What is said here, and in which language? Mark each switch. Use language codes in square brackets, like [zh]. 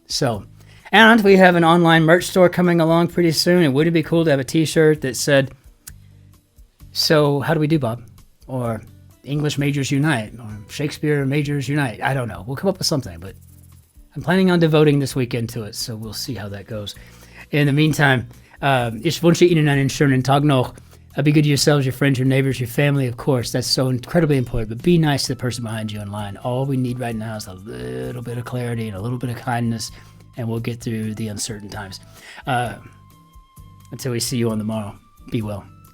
[en] So, and we have an online merch store coming along pretty soon. And wouldn't it be cool to have a T-shirt that said, "So how do we do, Bob?" or "English Majors Unite," or "Shakespeare Majors Unite." I don't know. We'll come up with something, but I'm planning on devoting this weekend to it, so we'll see how that goes. In the meantime, [de] ich wünsche Ihnen einen schönen Tag noch. [en] Be good to yourselves, your friends, your neighbors, your family, of course. That's so incredibly important, but be nice to the person behind you in line. All we need right now is a little bit of clarity and a little bit of kindness, and we'll get through the uncertain times. Until we see you on the morrow, be well.